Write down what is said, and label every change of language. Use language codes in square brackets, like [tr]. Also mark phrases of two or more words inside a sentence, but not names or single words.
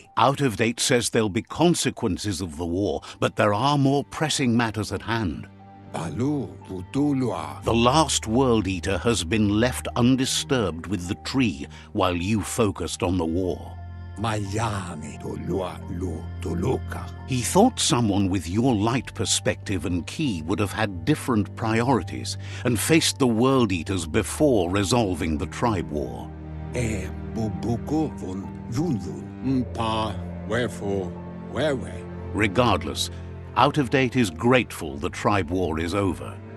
[en] Out of Date says there'll be consequences of the war, but there are more pressing matters at hand. Alu vutulua. The last World Eater has been left undisturbed with the tree while you focused on the war. Mayani tulua lu tuluka. He thought someone with your light perspective and key would have had different priorities and faced the World Eaters before resolving the tribe war. E bubuku vun vun mpa wherefore where. Regardless, Out of Date is grateful the tribe war is over.